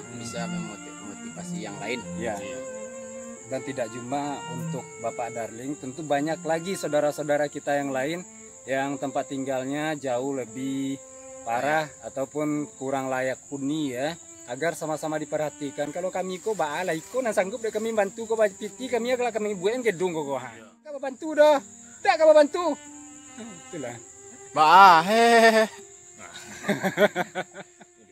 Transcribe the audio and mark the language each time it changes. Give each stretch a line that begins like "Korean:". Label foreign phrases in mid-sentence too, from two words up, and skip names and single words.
Indonesian: Bisa memotivasi yang lain. Ya. Dan tidak cuma untuk Bapak Darling, tentu banyak lagi saudara-saudara kita yang lain yang tempat tinggalnya jauh lebih parah ataupun kurang layak huni ya, agar sama-sama diperhatikan.
Minangkabau: Kalau kami ko baala iko na sanggup deh kami bantu ko piti kami kalau kami buat gedung ko ha. Kau bantu dah. Tak kau bantu.
Indonesian: Itulah. Bah, hehehe.